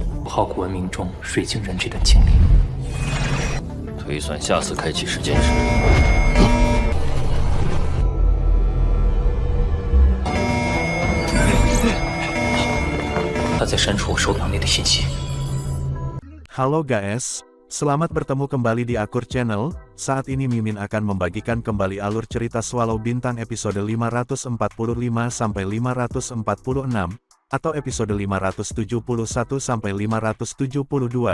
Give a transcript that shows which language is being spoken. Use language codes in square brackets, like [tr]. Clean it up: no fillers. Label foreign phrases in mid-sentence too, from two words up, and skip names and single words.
[zh] 考古文明中水晶人质的经历。推算下次开启时间时，他在删除我手表内的信息。 [id] Halo guys, selamat bertemu kembali di Akur Channel. Saat ini Mimin akan membagikan kembali alur cerita Swallow Bintang episode 545 sampai 546 atau episode 571 sampai 572.